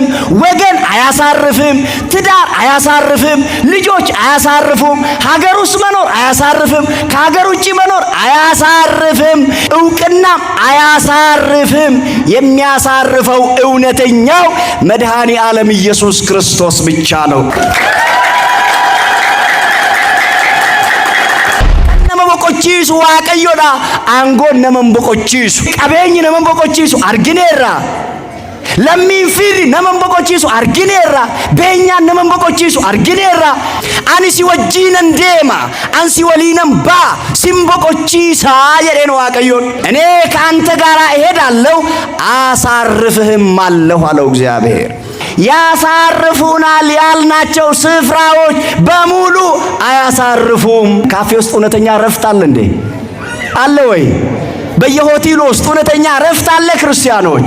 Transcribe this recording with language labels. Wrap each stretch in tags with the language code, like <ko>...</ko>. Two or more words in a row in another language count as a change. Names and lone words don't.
<am>ወገን አያሳርፍም፣ ትዳር አያሳርፍም፣ ልጆች አያሳርፉም፣ ሀገር ውስጥ መኖር አያሳርፍም፣ ከሀገር ውጪ መኖር አያሳርፍም፣ እውቅናም አያሳርፍም። የሚያሳርፈው እውነተኛው መድኃኔ ዓለም ኢየሱስ ክርስቶስ ብቻ ነው።</am> <om>Boqochiisu waaqayyoodha. Aangoon nama boqochiisu, qabeenyi nama boqochiisu argineerra. Lammiin fiirri nama boqochiisu argineerra. Beenyaan nama boqochiisu argineerra. Ani si wajjiinan deema, ani si waliinan baa, sin boqochiisaa jedheen waaqayyoon.</om> <am>እኔ ከአንተ ጋር እሄዳለሁ አሳርፍህም አለሁ አለው እግዚአብሔር። ያሳርፉናል ያልናቸው ስፍራዎች በሙሉ አያሳርፉም። ካፌ ውስጥ እውነተኛ ረፍት አለ እንዴ? አለ ወይ? በየሆቴሉ ውስጥ እውነተኛ ረፍት አለ ክርስቲያኖች?</am>